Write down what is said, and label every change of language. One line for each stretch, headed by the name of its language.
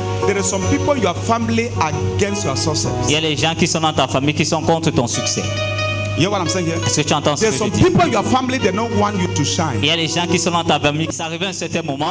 English: There are some people in your family against your success.
French: Il y a les gens qui sont dans ta famille qui sont contre ton succès.
English: You hear what I'm saying here?
French: Est-ce que tu entends ce
English: There's
French: que
English: some
French: je dis?
English: people in your family they don't want you to shine.
French: Il y a les gens qui sont dans ta famille. Ça arrive à un certain moment.